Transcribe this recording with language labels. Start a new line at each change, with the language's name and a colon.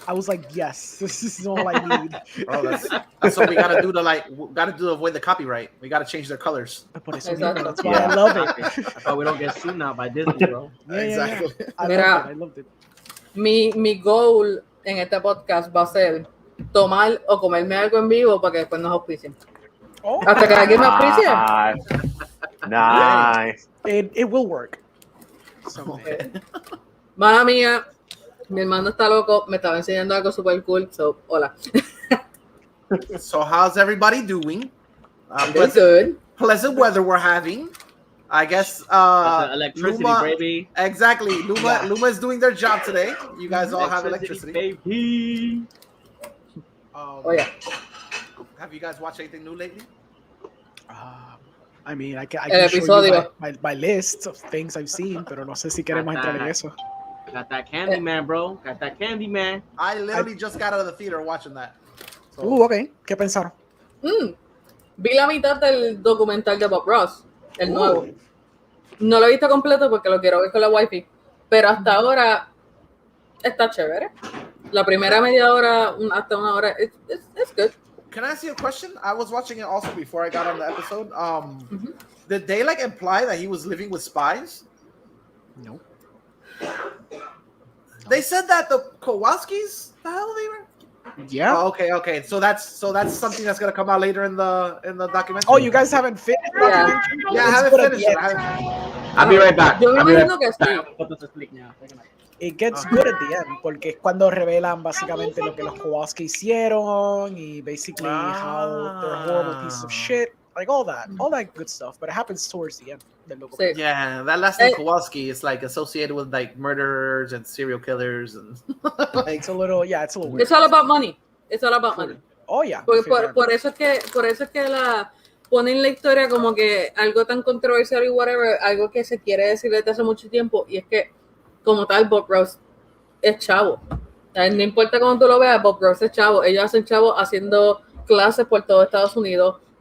English: I was like, yes, this is all I need. Oh, that's what we gotta do to avoid the copyright. We gotta change their colors. That's why I love it. That's why we don't get sued now by Disney, bro. Exactly. I loved it.
Spanish: Mi goal en este podcast va a ser tomar o comerme algo en vivo para que después nos auspicien. Hasta que alguien me auspicie.
English: Nice. It will work.
Spanish: Mala mía, mi hermano está loco, me estaba enseñando algo super cool, so, hola.
English: So how's everybody doing? It's good. Pleasant weather we're having. I guess electricity, Luma, baby. Exactly. Luma is doing their job today. You guys all have electricity. Baby. Oh yeah. Have you guys watched anything new lately? I mean, I can
Spanish: El
English: show
Spanish: episodio.
English: you my list of things I've seen,
Spanish: pero no sé si queremos entrar en eso.
English: Got that candy man, bro. Got that candy man. I literally just got out of the theater watching that. So,
Spanish: Okay. ¿Qué pensaron? Vi la mitad del documental de Bob Ross, el nuevo. No lo he visto completo porque lo quiero ver con la wifi, pero hasta ahora está chévere. La primera media hora hasta una hora,
English: it's good. Can I ask you a question? I was watching it also before I got on the episode. Did they like imply that he was living with spies? No. They said that the Kowalskis, the hell they were? Yeah. Oh, okay. So that's something that's gonna come out later in the documentary. Oh, you guys haven't finished? Yeah. Yeah, I haven't finished it. I'll be right back.
Spanish: Yo me
English: I'll be right
Spanish: imagino que sí.
English: back. Put this to sleep now. It gets good at the end,
Spanish: porque es cuando revelan básicamente lo que los Kowalski hicieron y
English: basically how they're a horrible piece of shit, like all that good stuff. But it happens towards the end.
Spanish: Del documental. Sí.
English: Yeah, that last name Kowalski is like associated with like murderers and serial killers and like It's a little weird. It's all about money. It's all about money. Oh yeah.
Spanish: Porque por eso es que la ponen la historia como que algo tan controversial y whatever, algo que se quiere decir desde hace mucho tiempo, y es que como tal Bob Ross es chavo. No importa cómo tú lo veas, Bob Ross es chavo. Ellos hacen chavo haciendo clases por todo Estados Unidos.